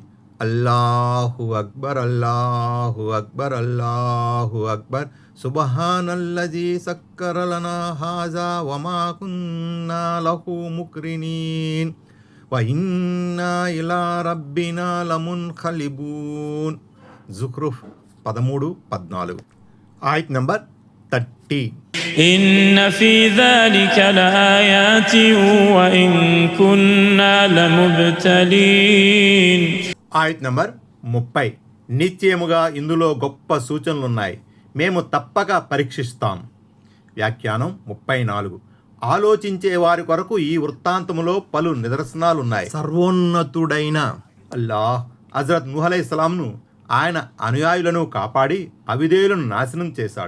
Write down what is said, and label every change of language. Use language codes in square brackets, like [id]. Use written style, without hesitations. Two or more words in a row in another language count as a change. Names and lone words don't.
[ar] الله أكبر الله أكبر الله أكبر سبحان الذي سخر لنا هذا وما كنا له مقرنين وإنا إلى ربنا لمنقلبون. [te] జుఖ్రుఫ్ 13, 14. ఆయత్ నంబర్ 30. [ar] إن في ذلك لآيات وإن كنا لمبتلين. [te] ఆయత్ నంబర్ 30. నిశ్చయముగా ఇందులో గొప్ప సూచనలున్నాయి, మేము తప్పక పరీక్షిస్తాం. వ్యాఖ్యానం 34. ఆలోచించే వారి కొరకు ఈ వృత్తాంతములో పలు నిదర్శనాలున్నాయి. సర్వోన్నతుడైన అల్లాహ్ హజరత్ నూహ్ అలైహిస్సలాంను ఆయన అనుయాయులను కాపాడి అవిధేయులను నాశనం చేశాడు.